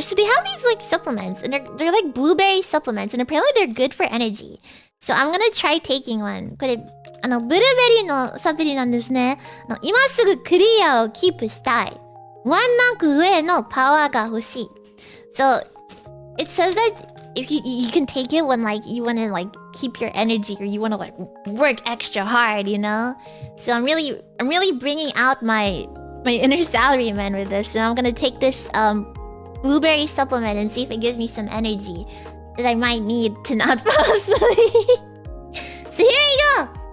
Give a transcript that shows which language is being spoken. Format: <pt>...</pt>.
<en>So they have these like supplements, and they're like blueberry supplements, and apparently they're good for energy. So I'm gonna try taking one.</en> <ja>これ、ブルーベリーのサプリなんですね。今すぐクリアをキープしたい。ワンランク上のパワーが欲しい。</ja> <en>So, it says that if you can take it when like you wanna like keep your energy or you wanna like work extra hard, you know? So I'm really bringing out my inner salaryman with this, and I'm gonna take this blueberry supplement and see if it gives me some energy that I might need to not fall asleep. So here you go!</en>